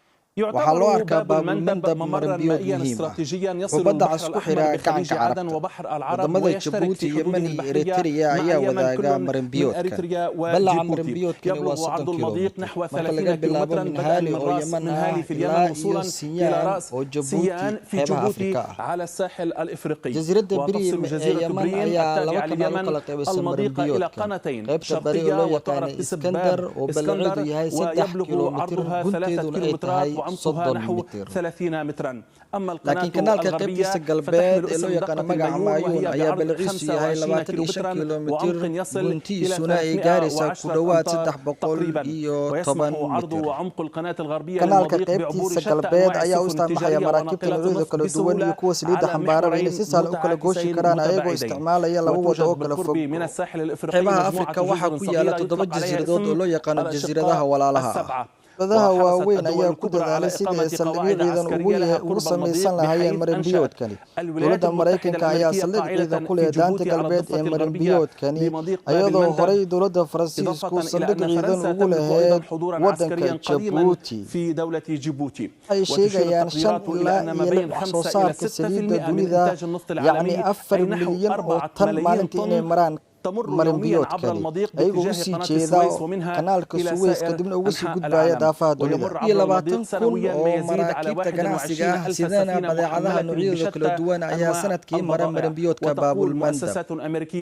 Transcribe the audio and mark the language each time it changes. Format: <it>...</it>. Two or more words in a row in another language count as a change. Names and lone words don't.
<so>waxaa loo</so> <ar>يعتبر</ar> <so>arkaa</so> <ar>باب المندب</ar> <so>baabulmandab</so> <ar>ممرا</ar> <so>marin-biyood</so> <ar>مائيا</ar> <so>muhiim ah</so> <ar>استراتيجيا</ar> <so>wuxuu</so> <ar>يصل</ar> <so>badda</so> <ar>البحر</ar> <so>cas ku</so> <ar>الأحمر</ar> <so>xiraa</so> <ar>بخليج</ar> <so>gacanka</so> <ar>عدن</ar> <so>carabta</so> <ar>وبحر العرب</ar> <so>wadamada</so> <ar>ويشترك</ar> <so>Jabuuti</so> <ar>في حدوده</ar> <so>Yemen iyo</so> <ar>البحرية</ar> <so>Eritrea</so> <ar>مع</ar> <so>ayaa</so> <ar>اليمن</ar> <so>wadaaga</so> <ar>كل من</ar> <so>marin-biyoodkan</so> <ar>أريتريا</ar> <so>balaca</so> <ar>وجيبوتي</ar> <so>marin-biyoodkani waa</so> <ar>يبلغ عرض 30 المضيق</ar> <so>kilomitir</so> <ar>نحو</ar> <so>marka 30 laga bilaabo</so> <ar>كيلومترا بدءا</ar> <so>Minhali oo Yemen</so> <ar>من</ar> <so>ah</so> <ar>هالي في اليمن</ar> <so>ilaa iyo</so> <ar>وصولا إلى</ar> <so>Siiyaan</so> <ar>رأس</ar> <so>oo Jabuuti</so> <ar>سيان في</ar> <so>xeebaha</so> <ar>جيبوتي</ar> <so>Afrika ah</so> <ar>على الساحل الإفريقي</ar> <so>jasiiradda beri</so> <ar>وتفصل</ar> <so>ee</so> <ar>جزيرة</ar> <so>Yemen</so> <ar>بريم</ar> <so>ayaa laba</so> <ar>التابعة</ar> <so>kanaal u</so> <ar>لليمن</ar> <so>kala qaybisa</so> <ar>المضيق إلى</ar> <so>marin-biyoodkan</so> <ar>قناتين</ar> <so>qaybta bari oo</so> <ar>شرقية</ar> <so>loo yaqaan</so> <ar>وتعرف باسم</ar> <so>Iskandar</so> <ar>باب</ar> <so>oo balaceedu</so> <ar>اسكندر</ar> <so>yahay 3</so> <ar>ويبلغ</ar> <so>kilomitir</so> <ar>عرضها 3</ar> <so>gunteeduna ay</so> <ar>كيلومترات</ar> <so>tahay</so> <ar>وعمقها</ar> <so>30</so> <ar>نحو</ar> <so>mitir</so> <ar>30 مترا أما القناة</ar> <so>laakiin kanaalka</so> <ar>الغربية</ar> <so>qaybtiisa</so> <ar>فتحمل</ar> <so>galbeed ee loo</so> <ar>اسم</ar> <so>yaqaan</so> <ar>دقة</ar> <so>magaca</so> <ar>الميون</ar> <so>Maayuun</so> <ar>وهي</ar> <so>ayaa</so> <ar>بعرض</ar> <so>balaciisu yahay 25</so> <ar>25 كيلومترا</ar> <so>kilomitir</so> <ar>وعمق يصل إلى</ar> <so>guntiisuna ay gaaraysaa ku</so> <ar>310</ar> <so>dhowaad</so> <ar>أمتار</ar> <so>310</so> <ar>تقريبا ويسمح عرض</ar> <so>mitir</so> <ar>وعمق القناة الغربية</ar> <so>kanaalka</so> <ar>للمضيق بعبور</ar> <so>qaybtiisa</so> <ar>شتى</ar> <so>galbeed</so> <ar>أنواع</ar> <so>ayaa u</so> <ar>السفن</ar> <so>isticmaalaya</so> <ar>التجارية</ar> <so>maraakiibta</so> <ar>وناقلات</ar> <so>noocyada</so> <ar>النفط</ar> <so>kala duwan iyo</so> <ar>بسهولة</ar> <so>kuwa saliidda</so> <ar>على</ar> <so>xambaaraba inay</so> <ar>محورين</ar> <so>si sahlan u kala gooshi</so> <ar>متعاكسين</ar> <so>karaan ayagoo</so> <ar>متباعدين</ar> <so>isticmaalaya laba wado oo</so> <ar>وتوجد</ar> <so>kala</so> <ar>بالقرب</ar> <so>fog</so> <ar>من الساحل الإفريقي</ar> <so>xeebaha</so> <ar>مجموعة</ar> <so>Afrika waxaa</so> <ar>جزر</ar> <so>ku yaala</so> <ar>صغيرة</ar> <so>7</so> <ar>يطلق عليها</ar> <so>jasiiradood oo</so> <ar>اسم</ar> <so>loo yaqaano jasiiradaha</so> <ar>الأشقاء</ar> <so>walaalaha ah</so> <ar>السبعة</ar> <so>dadaha</so> <ar>وحرصت</ar> <so>waaweyn</so> <ar>الدول</ar> <so>ayaa ku</so> <ar>الكبرى على</ar> <so>dadaalay sidii</so> <ar>إقامة</ar> <so>ay saldhigyo</so> <ar>قواعد</ar> <so>ciidan</so> <ar>عسكرية لها</ar> <so>ugu</so> <ar>قرب</ar> <so>samaysan</so> <ar>المضيق</ar> <so>lahaayeen</so> <ar>بحيث أنشأت</ar> <so>marin-biyoodkani</so> <ar>الولايات</ar> <so>dowladda</so> <ar>المتحدة</ar> <so>Mareykanka ayaa</so> <ar>الأمريكية</ar> <so>saldhig</so> <ar>قاعدة</ar> <so>ciidan ku</so> <ar>في</ar> <so>leh daanta</so> <ar>جيبوتي على</ar> <so>galbeed</so> <ar>الضفة</ar> <so>ee</so> <ar>الغربية</ar> <so>marin-biyoodkani</so> <ar>لمضيق باب</ar> <so>iyadoo</so> <ar>المندب</ar> <so>horay dowladda Faransiisku</so> <ar>إضافة إلى</ar> <so>saldhig</so> <ar>أن</ar> <so>ciidan</so> <ar>فرنسا</ar> <so>ugu</so> <ar>تملك أيضا</ar> <so>lahayd</so> <ar>حضورا</ar> <so>waddanka</so> <ar>عسكريا قديما</ar> <so>Jabuuti</so> <ar>في دولة جيبوتي</ar> <so>ay</so> <ar>وتشير</ar> <so>sheegayaan 5</so> <ar>التقديرات إلى</ar> <so>ilaa</so> <ar>أن ما</ar> <so>iyo</so> <ar>بين</ar> <so>6 soo</so> <ar>5 إلى</ar> <so>saarka</so> <ar>6%</ar> <so>saliidda</so> <ar>من</ar> <so>dunida</so> <ar>إنتاج النفط</ar> <so>yacni</so> <ar>العالمي</ar> <so>4</so> <ar>أي نحو</ar> <so>milyan oo</so> <ar>4</ar> <so>tan</so> <ar>ملايين</ar> <so>maalintii inay</so> <ar>طن</ar> <so>maraan</so> <ar>تمر يوميا عبر</ar> <so>marin-biyoodkani</so> <ar>المضيق</ar> <so>ayagoo</so> <ar>باتجاه</ar> <so>usii</so> <ar>قناة</ar> <so>jeeda</so> <ar>السويس ومنها</ar> <so>kanaalka</so> <ar>إلى</ar> <so>Suez</so> <ar>سائر</ar> <so>kadibna uga sii</so> <ar>أنحاء</ar> <so>gudbaya</so> <ar>العالم</ar> <so>daafaha dunida</so> <ar>ويمر</ar> <so>iyo</so> <ar>عبر المضيق</ar> <so>20 kun</so> <ar>سنويا</ar> <so>oo</so> <ar>ما يزيد على</ar> <so>maraakiibta ganacsiga</so> <ar>21</ar> <so>ah</so> <ar>ألف</ar> <so>sidana</so> <ar>سفينة</ar> <so>badeecadaha</so> <ar>محملة</ar> <so>noocyadooda kala</so> <ar>بشتى</ar> <so>duwan ayaa</so> <ar>أنواع</ar> <so>sanadkii mara</so> <ar>البضائع</ar> <so>marin-biyoodka</so> <ar>وتقول</ar> <so>baabulmandab</so> <ar>مؤسسات أمريكية</ar>